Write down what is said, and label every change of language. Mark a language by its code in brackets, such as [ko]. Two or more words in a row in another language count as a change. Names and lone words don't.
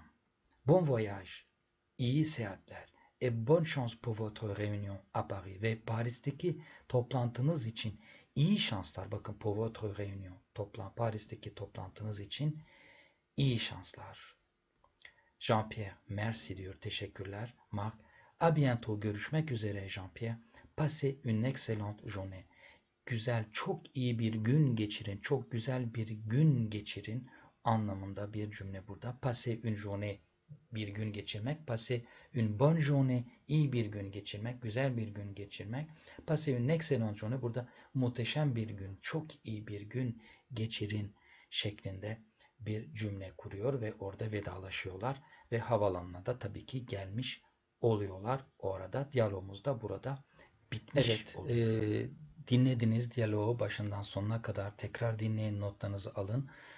[fr] Bon voyage, [tr] iyi seyahatler. [fr] Et bonne chance pour votre réunion à Paris. [tr] Ve Paris'teki toplantınız için iyi şanslar. [fr] Bakın pour votre réunion, [tr] Paris'teki toplantınız için iyi şanslar. Jean-Pierre, [fr] merci [tr] diyor. Teşekkürler. [fr] Marc, à bientôt. [tr] Görüşmek üzere Jean-Pierre. [fr] Passez une excellente journée. [tr] Güzel, çok iyi bir gün geçirin. Çok güzel bir gün geçirin anlamında bir cümle burada. [fr] Passez une journée, [tr] bir gün geçirmek. [fr] Passez une bonne journée, [tr] iyi bir gün geçirmek, güzel bir gün geçirmek. [fr] Passez une excellente journée, [tr] burada muhteşem bir gün, çok iyi bir gün geçirin şeklinde bir cümle kuruyor ve orada vedalaşıyorlar ve havaalanına da tabii ki gelmiş oluyorlar. Orada diyalogumuz da burada bitmiş oluyor. Dinlediniz diyaloğu başından sonuna kadar. Tekrar dinleyin, notlarınızı alın.